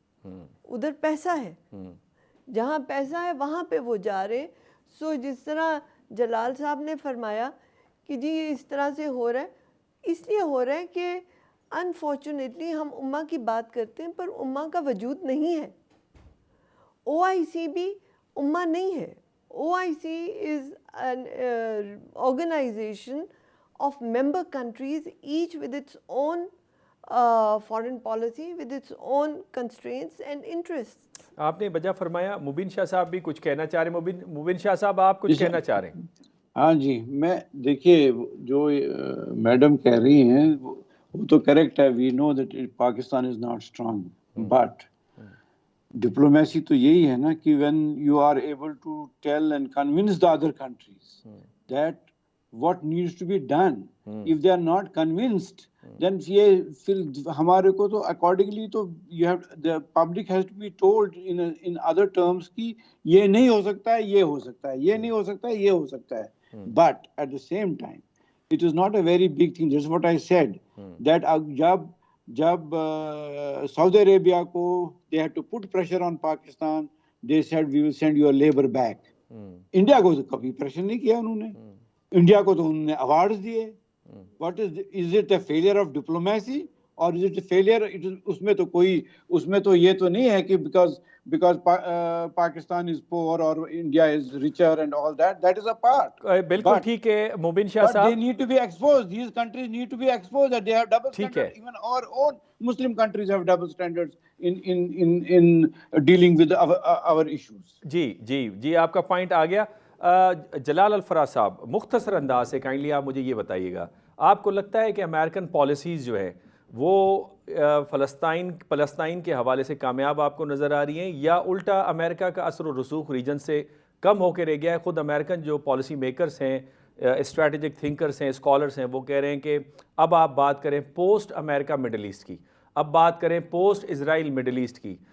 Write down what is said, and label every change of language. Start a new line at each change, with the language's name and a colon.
Urdu: ادھر پیسہ ہے، جہاں پیسہ ہے وہاں پہ وہ جا رہے ہیں. سو جس طرح جلال صاحب نے فرمایا کہ جی اس طرح سے ہو رہا ہے، اس لیے ہو رہا ہے کہ انفارچونیٹلی ہم امہ کی بات کرتے ہیں پر امہ کا وجود نہیں ہے. OIC بھی امہ نہیں ہے.
English: OIC is an organization of member countries, each with its own foreign policy, with its own constraints and interests.
Urdu: آپ نے بجا فرمایا. مبین شاہ صاحب بھی کچھ کہنا چاہ رہے ہیں. مبین شاہ صاحب آپ کچھ کہنا چاہ رہے ہیں؟ ہاں جی، میں دیکھیے جو میڈم کہہ رہی ہیں وہ تو کریکٹ ہے.
English: we know that Pakistan is not strong, but
Urdu: diplomacy تو یہی ہے نا کہ
English: When you are able to tell and convince the other countries that what needs to be done. If they are not convinced, then
Urdu: یہ پھر ہمارے کو تو accordingly تو
English: you have the public has to be told in other terms
Urdu: کہ یہ نہیں ہو سکتا ہے، یہ ہو سکتا ہے، یہ نہیں ہو سکتا ہے، یہ ہو سکتا ہے.
English: But at the same time it is not a very big thing. That's what I said, that
Urdu: جب سعودی عربیہ کو
English: they had to put pressure on Pakistan, they said we will send your labor back.
Urdu: India کو تو کبھی pressure نہیں کیا انہوں نے. India کو تو انہوں نے ایوارڈز دیے.
English: What is it a failure of diplomacy or is it a failure?
Urdu: اس میں تو یہ تو نہیں ہے کہ
English: Because Pakistan is poor اور India is richer and all that is a part.
Urdu: بالکل ٹھیک ہے مبین شاہ صاحب.
English: They need to be exposed. These countries need to be exposed that they have double standards. Even our own Muslim countries have double standards in dealing with our issues.
Urdu: جی آپ کا point آ گیا. جلال الفراز صاحب مختصر انداز سے کائنڈلی آپ مجھے یہ بتائیے گا، آپ کو لگتا ہے کہ امریکن پالیسیز جو ہے وہ فلسطین کے حوالے سے کامیاب آپ کو نظر آ رہی ہیں، یا الٹا امریکہ کا اثر و رسوخ ریجن سے کم ہو کے رہ گیا ہے؟ خود امریکن جو پالیسی میکرز ہیں، اسٹریٹجک تھنکرز ہیں، اسکالرز ہیں، وہ کہہ رہے ہیں کہ اب آپ بات کریں پوسٹ امریکہ مڈل ایسٹ کی، اب بات کریں پوسٹ اسرائیل مڈل ایسٹ کی.